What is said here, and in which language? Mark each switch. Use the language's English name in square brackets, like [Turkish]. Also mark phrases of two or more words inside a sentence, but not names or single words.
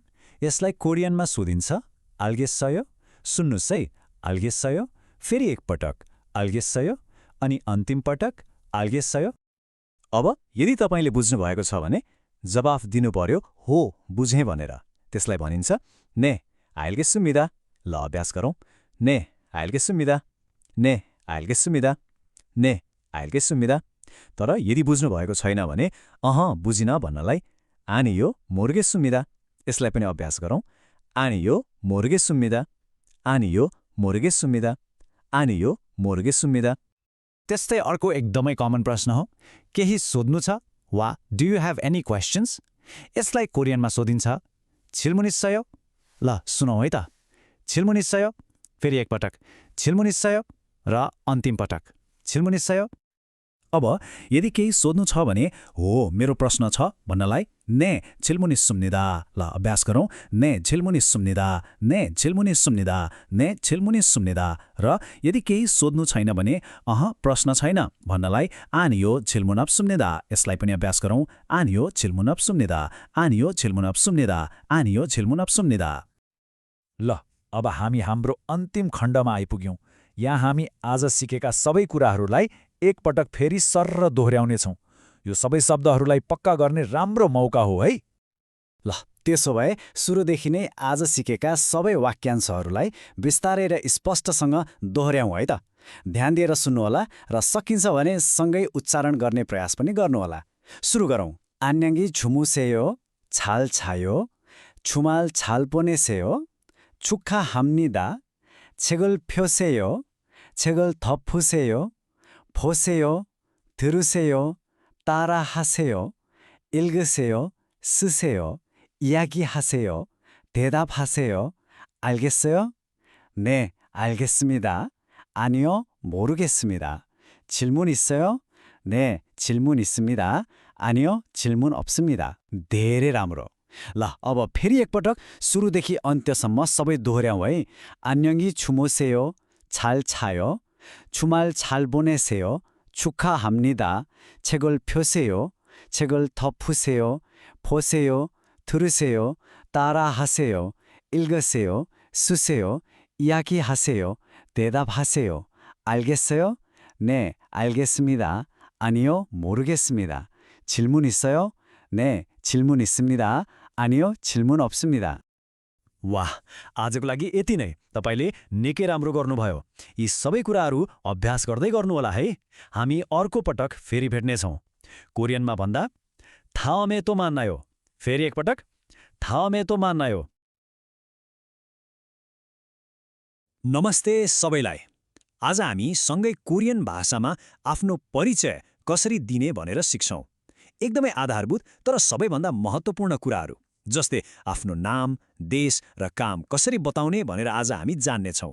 [Nepali] यसलाई कोरियनमा सोधिन्छ आल्गेसयो। सुन्नुहोस् है, आल्गेसयो। फेरि एकपटक आल्गेसयो अनि अन्तिम पटक आल्गेसयो। अब यदि तपाईँले बुझ्नुभएको छ भने जवाफ दिनु पर्यो हो, बुझेँ भनेर। त्यसलाई भनिन्छ [Korean] 네 알겠습니다. [Nepali] ल, अभ्यास गरौँ। [Korean] 네 알겠습니다, 네 알겠습니다, 네 알겠습니다. [Nepali] तर यदि बुझ्नुभएको छैन भने बुझिन भन्नलाई [Korean] 아니요 모르겠습니다. [Nepali] यसलाई पनि अभ्यास गरौँ। [Korean] 아니요 모르겠습니다. 아니요 모르겠습니다. आनियो 모르겠습니다. [Nepali] त्यस्तै अर्को एकदमै कमन प्रश्न हो, केही सोध्नु छ वा [English] do you have any questions? [Nepali] यसलाई कोरियनमा सोधिन्छ [Korean] 질문있어요? [Nepali] ल सुनौ है त। [Korean] 질문있어요? [Nepali] फेरि एकपटक [Korean] 질문있어요? [Nepali] र अन्तिम पटक [Korean] 질문있어요? [Nepali] अब यदि केही सोध्नु छ भने हो मेरो प्रश्न छ भन्नलाई [Korean] 네 질문 있습니다. [Nepali] ल अभ्यास गरौँ। [Korean] 네 질문 있습니다. 네 질문 있습니다. 네 질문 있습니다. [Nepali] र यदि केही सोध्नु छैन भने प्रश्न छैन भन्नलाई [Korean] 아니요 질문 없습니다. [Nepali] यसलाई पनि अभ्यास गरौँ। [Korean] 아니요 질문 없습니다. 아니요 질문 없습니다. 아니요 질문 없습니다. [Nepali] ल अब हामी हाम्रो अन्तिम खण्डमा आइपुग्यौं। यहाँ हामी आज सिकेका सबै कुराहरूलाई एकपटक फेरि सर्र दोहोर्याउनेछौँ। यो सबै शब्दहरूलाई पक्का गर्ने राम्रो मौका हो है। ल त्यसो भए सुरुदेखि नै आज सिकेका सबै वाक्यांशहरूलाई विस्तारै र स्पष्टसँग दोहोर्याउँ है त। ध्यान दिएर सुन्नुहोला र सकिन्छ भने सँगै उच्चारण गर्ने प्रयास पनि गर्नुहोला। सुरु गरौँ। [Korean] 안녕히 주무세요. 잘 자요. 주말 잘 보내세요. 축하합니다. 책을 펴세요. 책을 덮으세요. 보세요. 들으세요. 따라하세요. 읽으세요. 쓰세요. 이야기하세요. 대답하세요. 알겠어요? 네, 알겠습니다. 아니요, 모르겠습니다. 질문 있어요? 네, 질문 있습니다. 아니요, 질문 없습니다. [Nepali] धेरै राम्रो। ल अब फेरि एकपटक सुरुदेखि अन्त्यसम्म सबै दोहोर्याउँ है। [Korean] 안녕히 주무세요. 잘 자요. 주말 잘 보내세요. 축하합니다. 책을 펴세요. 책을 덮으세요. 보세요. 들으세요. 따라하세요. 읽으세요. 쓰세요. 이야기하세요. 대답하세요. 알겠어요? 네, 알겠습니다. 아니요, 모르겠습니다. 질문 있어요? 네, 질문 있습니다. 아니요, 질문 없습니다. [Nepali] वाह, आजको लागि यति नै। तपाईले निकै राम्रो गर्नुभयो। यी सबै कुराहरू अभ्यास गर्दै गर्नुहोला है। हामी अर्को पटक फेरि भेट्नेछौँ। कोरियनमा भन्दा [Korean] 다음에 또 만나요। [Nepali] फेरि एकपटक [Korean] 다음에 또 만나요। [Nepali] नमस्ते सबैलाई। आज हामी सँगै कोरियन भाषामा आफ्नो परिचय कसरी दिने भनेर सिक्छौँ। एकदमै आधारभूत तर सबैभन्दा महत्त्वपूर्ण कुराहरू, जस्तै आफ्नो नाम, देश र काम कसरी बताउने भनेर आज हामी जान्नेछौँ।